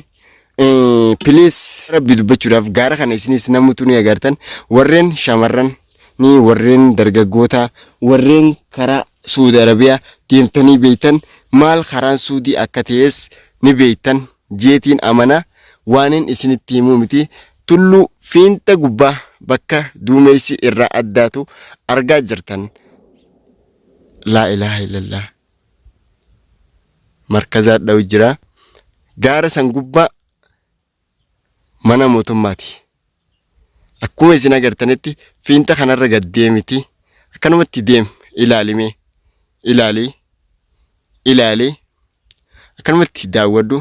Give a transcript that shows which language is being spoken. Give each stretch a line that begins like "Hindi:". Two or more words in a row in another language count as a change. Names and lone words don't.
Oromo: Please rabbi dubbachuudhaaf gaara kana isinis namutu ni agartan warreen shamarran ni warreen dargaggoota warreen karaa Saudi Arabiyaa deemtanii beeytan maal karaan Saudi akka ta'es ni beeytan jeetiin amana waanin isinitti himuu miti. Tulluu fiinta gubbaa bakka duumessi irraa addaatu argaa jirtan.
Arabic: لا إله إلا الله
Oromo: markazaa dhawu jira. Gaara san gubbaa mana mootummaati. Akkuma isin agartanitti fiinta kanarra gad deemiti. Akkanumatti deem ilaalimee ilaalee akkanumatti daawwadhu.